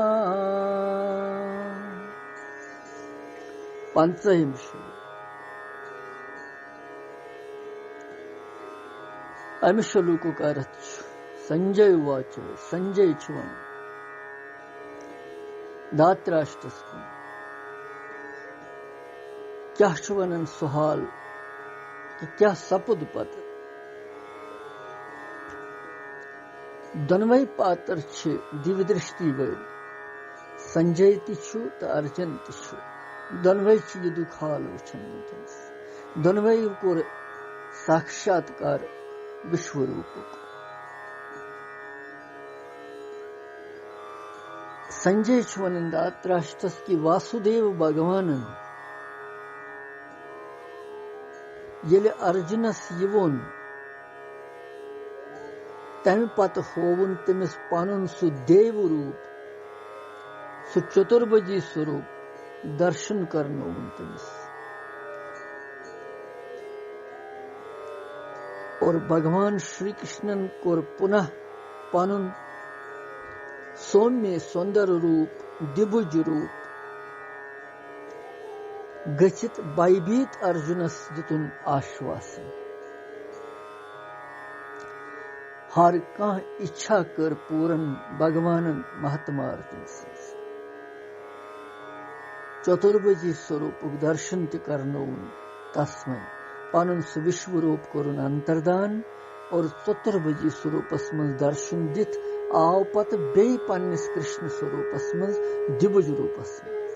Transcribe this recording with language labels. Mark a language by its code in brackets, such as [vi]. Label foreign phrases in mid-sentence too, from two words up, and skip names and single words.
[ks] 5 श्लोक। अमि श्लोक का अर्थ [sa] संजय उवाच। [ks] संजय छुवन धातराष्ट्रस क्या छुवनन सुहाल क्या सपुद पत दोनवै पात्र दिव्यदृष्टि वल संजय तिछु तो अर्जुन तिछु दोनवै यह दुखाल वचन दोनवै कोर साक्षात्कार विश्वरूप। संजय वन धातराष्ट्रस की वासुदेव भगवान ये अर्जुनस यवोन तम पत होवन तमिस पनुन सु देव रूप सु चतुर्भुजी स्वरूप दर्शन करनोवन तमिस और भगवान श्री कृष्णन कोर पुनः पनुन सौम्य सुंदर रूप दिभुज रूप गचित भयभीत अर्जुनस दितुन आश्वासन हर कह इच्छा कर पूरन भगवान महात्मा अर्जुन चतुर्भुजी स्वरूप दर्शन करनोन तस्मै पनुन विश्व रूप कोरुन अंतर्दान और चतुर्भुजी स्वरूपस मज दर्शन दित आव पत बे पन्निस कृष्ण स्वरूपस मज दिभुज रूपस मज।